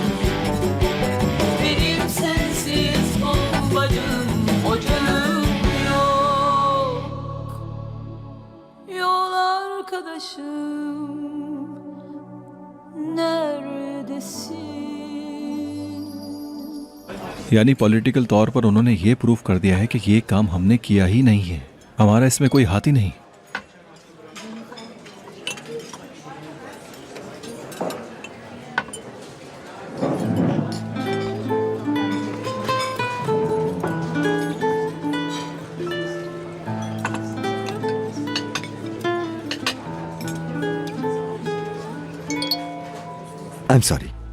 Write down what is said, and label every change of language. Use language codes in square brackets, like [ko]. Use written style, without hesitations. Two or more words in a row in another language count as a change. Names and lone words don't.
[tr] Benim sensiz kolum bacım ocağım yok. Yol arkadaşım neredesin? [hi] यानी पॉलिटिकल तौर पर उन्होंने ये प्रूव कर दिया है कि ये काम हमने किया ही नहीं है, हमारा इसमें कोई हाथ ही नहीं। [en] I am sorry.